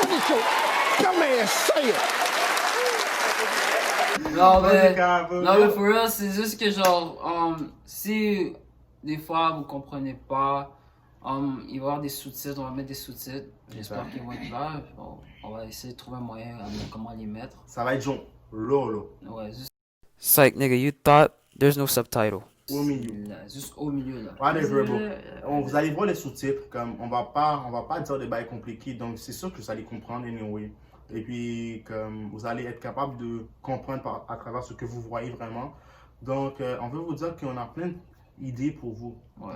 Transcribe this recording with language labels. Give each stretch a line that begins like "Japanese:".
English: What is your dumb ass say it?
French: Non, mais
English: for real,
French: c'est juste que genre, si des fois vous comprenez pas, il va y avoir des sous-titres, on va mettre des sous-titres. J'espère qu'ils vont être là. Bon, on va essayer de trouver un moyen de comment les mettre. Ça va être genre lolo. Ouais, juste
English: Psych, nigga, you thought there's no subtitle.
French: Au milieu. là, juste au milieu là.
English: Whatever, bro.
French: Vous allez voir les sous-titres, comme on va pas dire des bails compliqués, donc c'est sûr que vous allez comprendre anyway. Et puis, comme vous allez être capable de comprendre à travers ce que vous voyez vraiment. Donc, on veut vous dire qu'on a plein d'idées pour vous. Ouais.